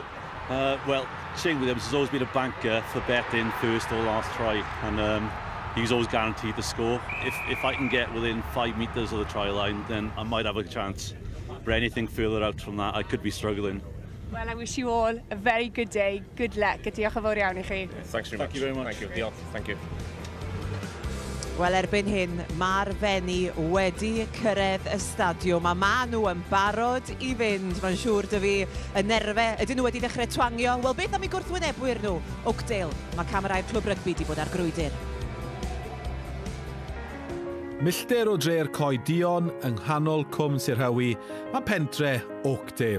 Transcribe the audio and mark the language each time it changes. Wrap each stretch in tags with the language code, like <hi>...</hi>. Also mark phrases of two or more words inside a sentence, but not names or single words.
<en>Well, Shane Williams has always been a banker for betting first or last try, and he's always guaranteed to score. If I can get within 5 metres of the try line, then I might have a chance. But anything further out from that, I could be struggling. Well, I wish you all a very good day. Good luck.</en> <cy>Diolch yn fawr iawn i chi.</cy> <en>Thanks very much. Thank you very much. Thank you. Diolch. Thank you.</en> <cy>Wel, erbyn hyn, mae'r Fenni wedi cyrraedd y stadiwm a maen nhw yn barod i fynd. Mae'n siŵr dy fi y nerfe. Ydyn nhw wedi dechrau twangio? Wel, beth am eu gwrthwynebwyr nhw? Oakdale, mae camerau'r clwb rygbi wedi bod ar grwydr. Milltir o dre'r coed Dion yng nghanol Cwm Sir Hywi, mae pentre Oakdale.</cy>